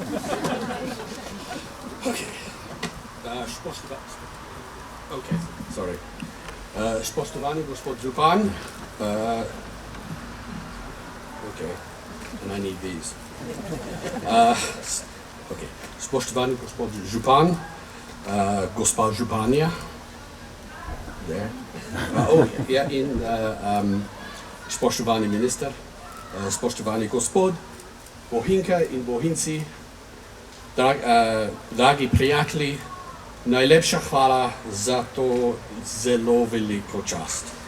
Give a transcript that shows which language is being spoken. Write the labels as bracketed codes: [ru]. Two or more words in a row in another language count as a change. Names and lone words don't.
[en] Okay. Okay, sorry. [sl] Spoštovani gospod župan. [en] Okay, and I need these. Okay. [sl] Spoštovani gospod župan, gospa županja. [en] There. [sl] Spoštovani minister, spoštovani gospod, Bohinjke in Bohinjci, dragi prijatelji, najlepša hvala za to zelo veliko čast.